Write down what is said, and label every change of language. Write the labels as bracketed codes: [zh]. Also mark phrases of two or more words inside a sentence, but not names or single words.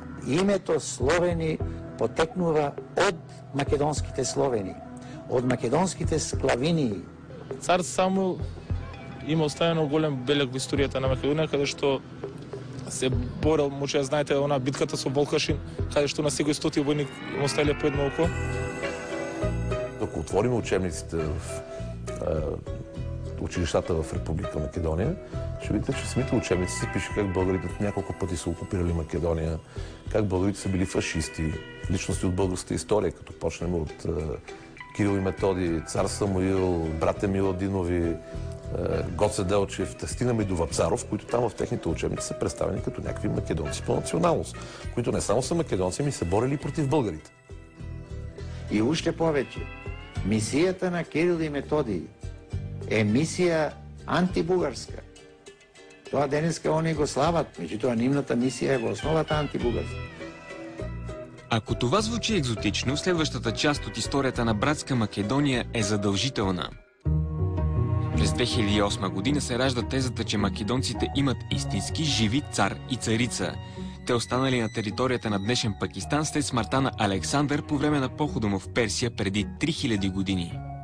[mk] Името Словени потекнува од македонските словени, од македонските склавинии. Цар Самуил има оставено голем белег во историјата на Македонија, каде што се борел, може да знаете, она битката со Болкашин, каде што на секој 100 војник им оставиле по едно око. [bg] Ако отвориме учебниците в училищата в Република Македонија, ще видите, че самите учебници се пише как българите няколко пъти са окупирали Македония, как българите са били фашисти, личности от българската история, като почнем от Кирил и Методи, цар Самуил, братя Миладинови, Гоце Делчев, да стигнем и до Вапцаров, които там в техните учебници са представени като някакви македонци по националност, които не само са македонци, ами са борили против българите. [mk] И уште повеќе, мисијата на Кирил и Методи е мисија антибугарска. Тоа денеска они го слават, меѓутоа нивната мисија е во основата антибугарска. [bg] Ако това звучи екзотично, следващата част от историята на братска Македония е задължителна. През 2008 година се ражда тезата, че македонците имат истински живи цар и царица. Те останали на територията на днешен Пакистан след смъртта на Александър по време на похода му в Персия преди 3000 години.